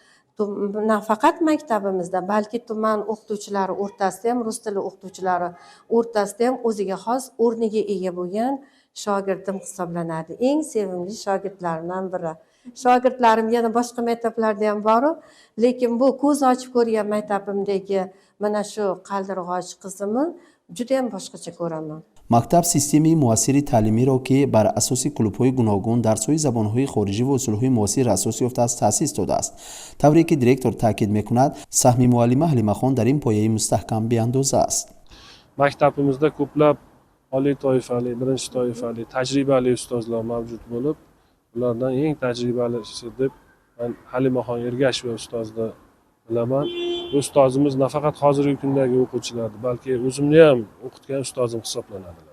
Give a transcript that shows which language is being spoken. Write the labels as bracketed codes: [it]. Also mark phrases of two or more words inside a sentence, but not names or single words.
[uz] Nafaqat maktabimizda, balki tuman o'qituvchilari o'rtasida ham, rus tili o'qituvchilari o'rtasida ham o'ziga xos o'rniga ega bo'lgan shogirdim hisoblanadi. Eng sevimli shogirdlarimdan biri. Shogirdlarim yana boshqa maktablarda ham bor, lekin bu ko'z ochib ko'rgan maktabimdagi mana shu qaldirg'och qizimni juda ham boshqacha ko'raman. [fa] مکتب سیستمی موثر تعلیمی را که بر اساس کلوب‌های گوناگون، درس‌های زبان‌های خارجی و اصول‌های معاصر اساس یافته است تأسیس داده است. طوری که دیرکتور تاکید می‌کند، سهم معلمه حلیمه خان در این پایه مستحکم بیاندازه است. [uz] Maktabimizda ko'plab oliy toifali, birinchi toifali, tajribali ustozlar mavjud bo'lib, ulardan eng tajribalisi deb men Halimaxon Ergasheva ustozni bilaman. Ustozimiz nafaqat hozirgi kundagi o'quvchilarni, balki o'zimni ham o'qitgan ustozim hisoblanadilar.